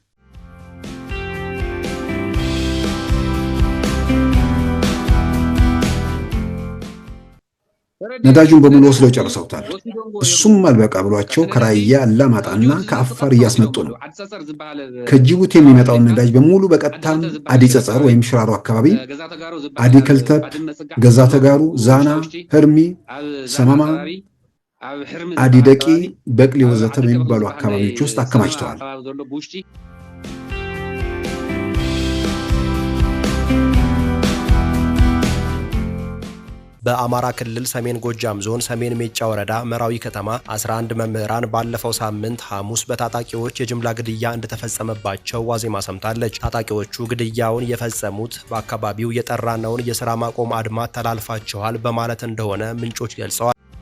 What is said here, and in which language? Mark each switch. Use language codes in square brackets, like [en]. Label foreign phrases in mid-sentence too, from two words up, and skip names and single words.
[am] ነዳጁን በሙሉ ወስደው ጨርሰውታል። እሱም አልበቃ ብሏቸው ከራያ አላማጣና ከአፋር እያስመጡ ነው። ከጅቡቲ የሚመጣውን ነዳጅ በሙሉ በቀጥታ አዲ ጸጸር ወይም ሽራሮ አካባቢ፣ አዲ ከልተብ፣ ገዛ ተጋሩ፣ ዛና፣ ህርሚ፣ ሰማማ፣ አዲ ደቂ፣ በቅሊ ወዘተ በሚባሉ አካባቢዎች ውስጥ አከማችተዋል። በአማራ ክልል ሰሜን ጎጃም ዞን ሰሜን ሜጫ ወረዳ መራዊ ከተማ 11 መምህራን ባለፈው ሳምንት ሐሙስ በታጣቂዎች የጅምላ ግድያ እንደተፈጸመባቸው ዋዜማ ሰምታለች። ታጣቂዎቹ ግድያውን የፈጸሙት በአካባቢው የጠራነውን የሥራ ማቆም አድማ ተላልፋቸዋል በማለት እንደሆነ ምንጮች ገልጸዋል።